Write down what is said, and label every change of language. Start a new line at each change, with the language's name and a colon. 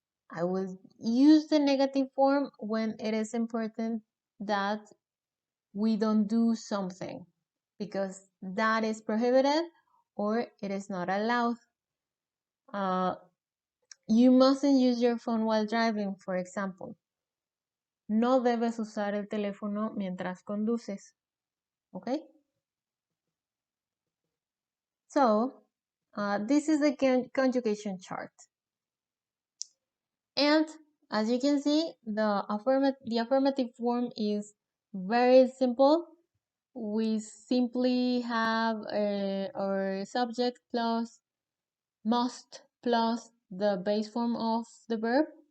English: I will use the negative form when it is important that we don't do something because that is prohibited or it is not allowed. You mustn't use your phone while driving, for example.
Spanish: No debes usar el teléfono mientras conduces.
English: Okay? So, this is the conjugation chart. And As you can see, the affirmative form is very simple. We simply have our subject plus must plus the base form of the verb.